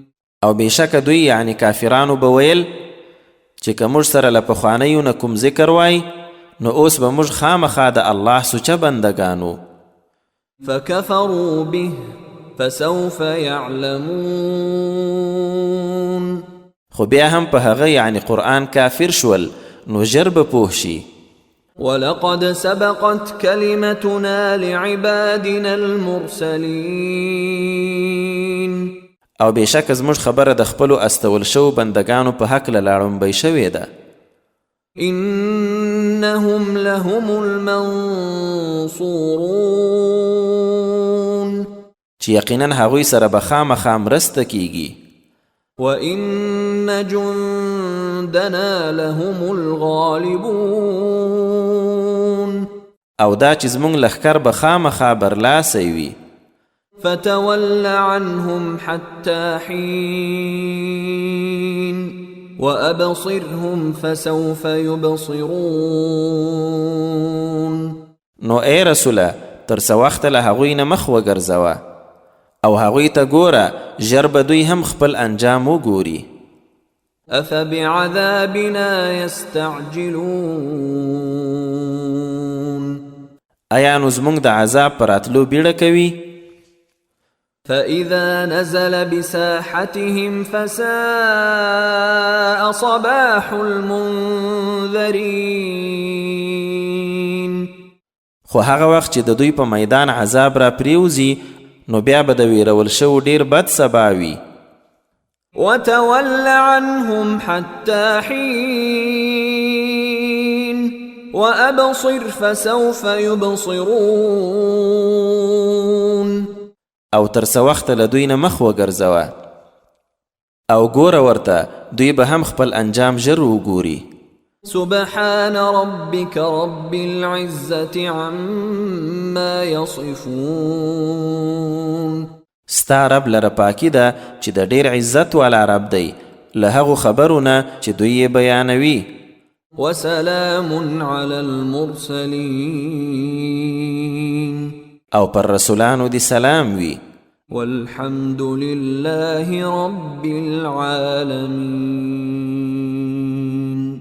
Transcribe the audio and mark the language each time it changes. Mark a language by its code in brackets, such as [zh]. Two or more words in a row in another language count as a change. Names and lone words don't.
[ps] او بشک دوی یعنی کافرانو به ویل چې که موږ سره له پخوانیو نه کوم ذکر وای نو اوس به موږ خامخا د الله سوچه بندگانو. [ar] فكفروا به فسوف يعلمون [ps] خو بیا هم په هغه یعنی قرآن کافر شول نو ژر به پوه شي. [ar] ولقد سبقت كلمتنا لعبادنا المرسلين [ps] او بېشکه زموږ خبره د خپلو استول شو بندگانو په هکله لاړومبی شوې ده. [ar] إنهم لهم المنصورون [ps] چې یقینا هغوی سره به خامخا مرسته کیږي. [ar] وإن جندنا لهم الغالبون [ps] او دا چې زموږ لښکر به خامخا برلاسی وي. [ar] فتول عنهم حتى حين وأبصرهم فسوف يبصرون [ps] نو ای رسوله تر څه وخته له هغوی نه مخ وګرځوه او هغوی ته ګوره ژر به دوی هم خپل انجام وګوري. [ar] أفبعذابنا يستعجلون [ps] ایا نو زموږ د عذاب پر راتلو بیړه کوي؟ [ar] فإذا نزل بساحتهم فساء صباح المنذرين [ps] خو هغه وخت چې د دوی په میدان عذاب را پریوزي نو بیا به د ویرول شو ډیر بد سبا وي. [ar] وتول عنهم حتى حين وأبصر فسوف يبصرون [ps] او تر څه وخته له دوی نه مخ وګرځوه او ګوره ورته دوی به هم خپل انجام ژر وګوري. [ar] سبحان ربك رب العزة عما يصفون [ps] ستا رب لره پاکی ده چې د ډیر عزت والا رب دی له هغو خبرونه چې دوی یې بیانوي. [ar] وسلام على المرسلين [ps] او پر رسولانو دی سلام وي. [ar] والحمد لله رب العالمين